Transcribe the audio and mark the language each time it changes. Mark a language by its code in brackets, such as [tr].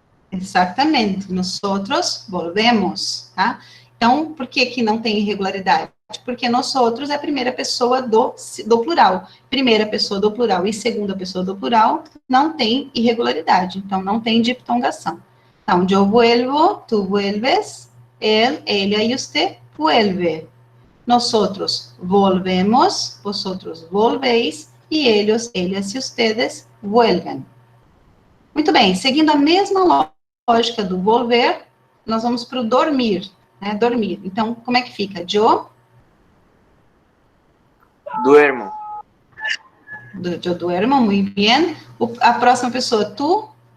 [pt] Exatamente, [es] nosotros volvemos, [pt] tá? Então, por que que não tem irregularidade? Porque nosotros é a primeira pessoa do plural. Primeira pessoa do plural e segunda pessoa do plural não tem irregularidade, então não tem diptongação. [es] Então, yo vuelvo, tú vuelves, él, ella y usted vuelve. Nosotros volvemos, vosotros volvéis, e ellos, ellas e ustedes vuelven. [pt] Muito bem, seguindo a mesma lógica do volver, nós vamos para o dormir, né? Dormir. Então, como é que fica? Yo [es] Duermo. yo duermo, [pt] muito bem. A próxima pessoa, tu.